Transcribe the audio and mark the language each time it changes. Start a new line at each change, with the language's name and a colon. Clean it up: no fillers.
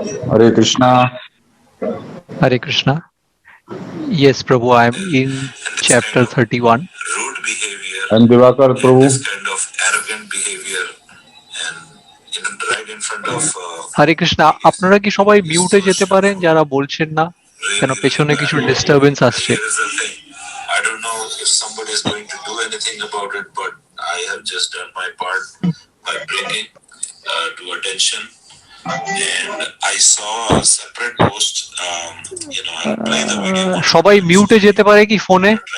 English: Hare Krishna. Hare Krishna. Yes, Prabhu, I am in chapter 31. Rude behavior. And Divakar Prabhu. This kind of arrogant behavior, and right in front of.
Bangla: হরে কৃষ্ণ, আপনারা কি সবাই মিউটে যেতে পারেন যারা বলছেন না? কেন পেছনে কিছু ডিস্টারবেন্স আসছে?
English: I don't know if somebody is going to do anything about it, but I have just done my part by bringing to attention. And I saw a separate post. I'll play the video.
Bangla: সবাই মিউটে যেতে পারে কি ফোনে?